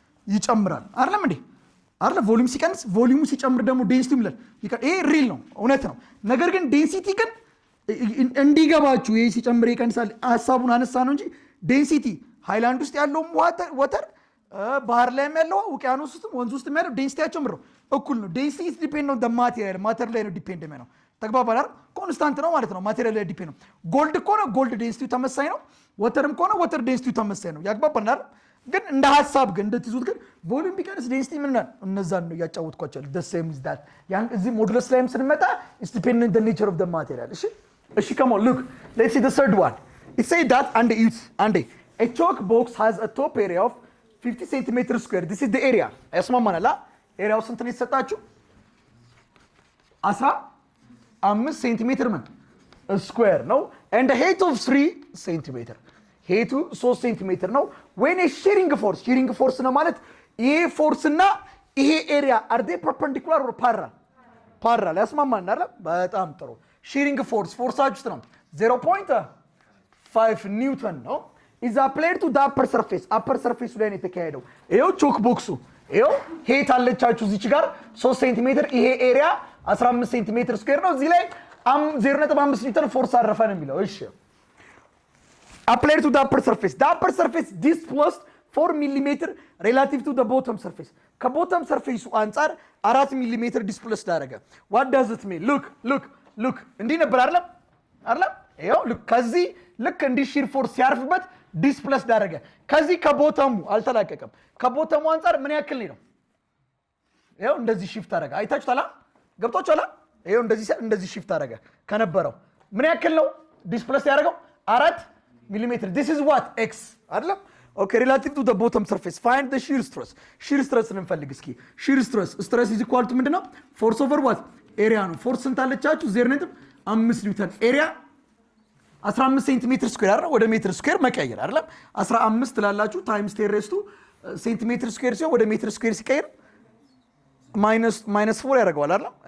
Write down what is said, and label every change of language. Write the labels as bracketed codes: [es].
[am] ይጨምራል። አይደለም እንዴ? አይደለም ቮሊዩም ሲቀንስ ቮሊዩሙ ሲጨምር ደግሞ ዴንሲቲ ይላል። ይሄ ሪል ነው፣ እውነት ነው። ነገር ግን ዴንሲቲ ግን እንዲገባችሁ ይሄ ሲጨምር ይቀንሳል ሐሳቡን አነሳ ነው እንጂ ዴንሲቲ ሃይላንድ ውስጥ ያለው ወተር ባህር ላይም ያለው ውቅያኖስ ውስጥም ወንዝ ውስጥም ያለው ዴንሲቲያቸው ምንድን ነው? እኩል ነው። ዴንሲቲ ኢዝ ዲፔንድ ኦን ዘ ማቴሪያል። ማቴሪያል ላይ ነው ዲፔንድ የሚሆነው። ተግባባን አይደል? ኮንስታንት ነው ማለት ነው። ማቴሪያል ላይ ዲፔንድ ነው። ጎልድ ከሆነ ጎልድ ዴንሲቲው ተመሳሳይ ነው። ወተርም ከሆነ ወተር ዴንሲቲው ተመሳሳይ ነው። ያግባባን አይደል? ግን እንደ ሐሳብ ግን እንደትይዙት ግን ቮሊዩም ቢቀንስ ዴንሲቲ ምን ነው? እነዛን ነው ያጫወትኳቸው። [en] the same is that [am] ያን እዚህ ሞዱለስ ላይም ስንመጣ [en] is dependent on the nature of the material። እሺ come on look, let's see the third one. It say that and a chalk box has a top area of 50 centimeter square. This is the area. [am] ያስማማናል? ኤሪያው ስንት ነው የተሰጣችሁ? 15 ሴንቲሜትር ምን ስኩዌር ነው [en] and the height of [am] 3 ሴንቲሜትር ሄቱ 3 ሴንቲሜትር ነው። [en] when a shearing force [am] ነው ማለት ይሄ ፎርስ እና ይሄ ኤሪያ [en] are they perpendicular or parallel? [am] ያስማማን አይደል? በጣም ጥሩ። shearing ፎርሳችሁ ነው 0.5 ኒውተን ነው [en] is applied to the upper surface [am] ላይ ነው የተካሄደው። ይሄው ቾክ ቦክሱ ይሄው ሄት አለቻችሁ እዚች ጋር 3 ሴንቲሜትር ይሄ ኤሪያ 15 ሴንቲሜትር ስኩዌር ነው። እዚህ ላይ 0.5 ኒውተን ፎርስ አረፈ ነው የሚለው። እሺ [en] applied to the upper surface displaced 4 mm relative to the bottom surface. [am] ከቦተም ሰርፌሱ አንፃር 4 mm displaced አደረገ። [en] what does it mean? [am] look እንዲህ ነበር አይደለም ይሄው ከዚህ ልክ እንዲህ ሺር ፎርስ ሲያርፍበት displaced አደረገ። ከዚህ ከቦተሙ አልተላቀቀም። ከቦተሙ አንፃር ምን ያክል ነው? ይሄው እንደዚህ ሺፍት አደረገ። አይታችኋል? ገብቶቻል? ይሄው እንደዚህ ሺፍት አደረገ ከነበረው ምን ያክል ነው displaced ያደረገው? 4 [en] millimeter. This is what? X. [am] አይደለም? [en] Okay, relative to the bottom surface. Find the shear stress. Shear stress [am] እንፈልግ እስኪ። [en] Shear stress. Stress is equal to [am] ምንድነው? [en] Force over what? [am] Area ነው። Force ስንት አለቻችሁ? 0.5 ኒውተን። Area 15 ሴንቲሜትር ስኩዌር አይደል? ወደ ሜትር ስኩዌር መቀየር አይደለም? 15 ትላላችሁ ታይምስ 10 ሬዝ ቱ ሴንቲሜትር ስኩዌር ሲሆን ወደ ሜትር ስኩዌር ሲቀየር ማይነስ 4 ያደርገዋል አይደል?